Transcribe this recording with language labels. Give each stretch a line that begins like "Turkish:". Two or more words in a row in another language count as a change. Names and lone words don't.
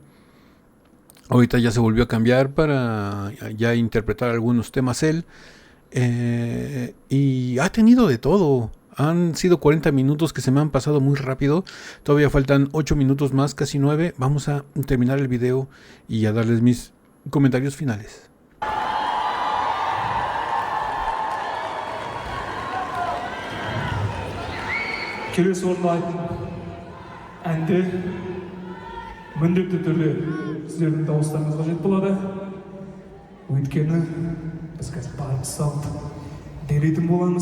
Spanish: Ahorita ya se volvió a cambiar para ya interpretar algunos temas él. Y ha tenido de todo. Han sido 40 minutos que se me han pasado muy rápido. Todavía faltan 8 minutos más, casi 9. Vamos a terminar el video y a darles mis comentarios finales.
Kazakh: Келесі орындайтын әнде міндетті түрде сіздердің дауыстарыңыз қажет болады. Өйткені біз қазір барымыз салып беретін боламыз.